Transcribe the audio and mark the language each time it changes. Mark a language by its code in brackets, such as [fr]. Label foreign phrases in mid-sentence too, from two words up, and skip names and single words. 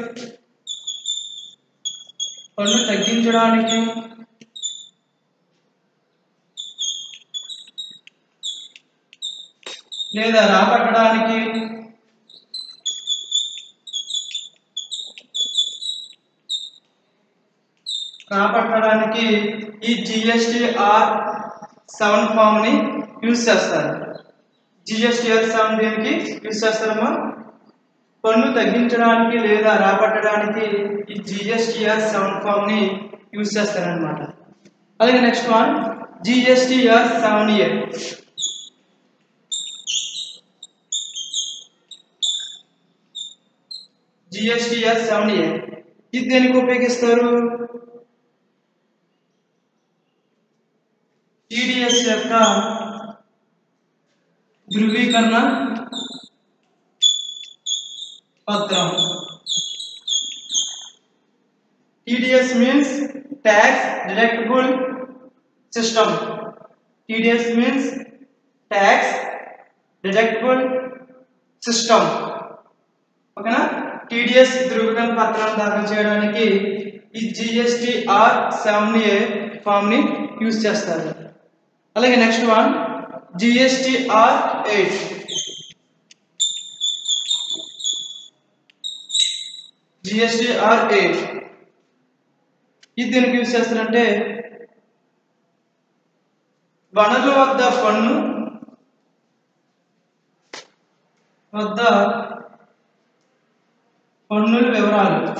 [te] లేదా రాబట్టడానికి ఈ GSTR 7 ఫామ్ ని యూజ్ చేస్తారు. GSTR 7 దేనికి యూజ్ చేస్తారమ్మా? పన్ను తగ్గించడానికి లేదా రాబట్టడానికి ఈ GSTR 7 ఫామ్ ని యూజ్ చేస్తారన్నమాట. అలాగే [en] next one [te] GSTR 7A. GSTR 7A ఇది దేనికి ఉపయోగిస్తారు? TDS యొక్క ధృవీకరణ పత్రం. [en] TDS means tax deductible system. TDS means tax deductible system. [te] ఓకేనా? TDS ధృవీకరణ పత్రాన్ని దాఖలు చేయడానికి ఈ GSTR 7A ఫామ్ ని యూజ్ చేస్తారు. అలాగే [en] next one [te] GSTR 8. GSTR 8 ఇది దేనికి యూజ్ చేస్తారంటే వనరుల వద్ద పన్నుల వివరాలు.